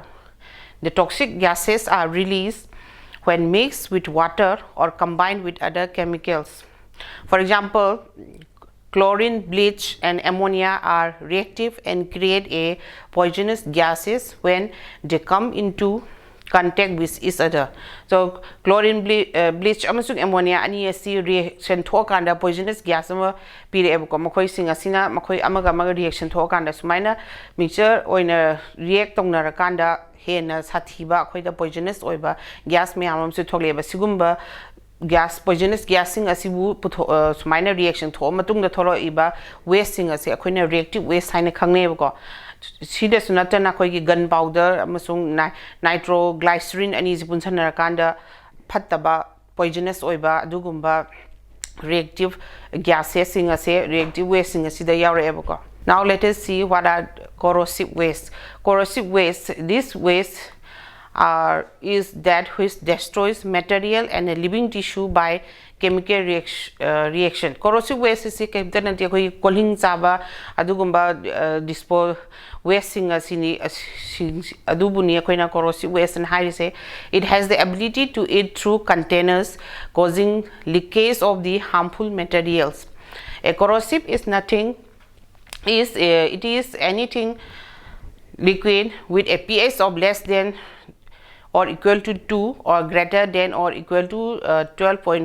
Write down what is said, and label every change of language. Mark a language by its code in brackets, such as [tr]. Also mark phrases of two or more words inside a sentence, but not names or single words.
[en] The toxic gases are released when mixed with water or combined with other chemicals. For example, chlorine, bleach and ammonia are reactive and create a poisonous gases when they come into contact with each other. [mni] So chlorine, bleach amasung ammonia ani asi reaction thokanda [en] poisonous gas [mni] ama pire ko makoi singa sina makoi amaga reaction thokanda sumaina mixture oina react tongnara kanda hena sathiba khoida poisonous oiba gas me amam se thokleba sigumba gas poisonous gasing asibu sumaina reaction tho matung da thoro iba waste sing ase akhoina [en] reactive waste [mni] haina khangne ko sida sunatana khoi gunpowder amasung nitroglycerin ani jipun sanara kanda phattaba poisonous oiba adugumba [en] reactive gases [mni] sing ase [en] reactive waste [mni] sing asida yawre ko. [en] Now let us see what are corrosive waste. Corrosive waste, this waste is that which destroys material and living tissue by chemical reaction. Corrosive waste is [mni] koling chaba adugumba dispose waste singa sini adubuni akoina [en] corrosive waste and high say it has the ability to eat through containers, causing leakage of the harmful materials. A corrosive is nothing. It is anything liquid with a pH of less than or equal to 2 or greater than or equal to 12.5.